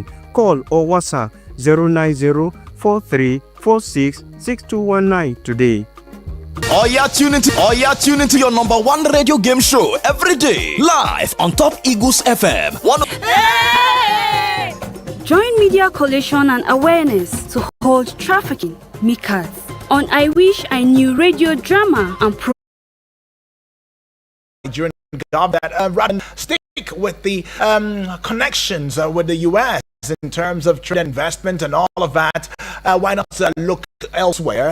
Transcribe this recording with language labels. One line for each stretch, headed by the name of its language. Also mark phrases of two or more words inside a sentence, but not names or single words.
English: Call or WhatsApp 090-4346-6219 today. Tune into your number one radio game show every day, live on Top Eagles FM. Hey! Join Media Coalition and Awareness to hold trafficking Mikas on I Wish I Knew radio drama and Nigerian government that rather stick with the connections with the US. in terms of trade investment and all of that, why not look elsewhere?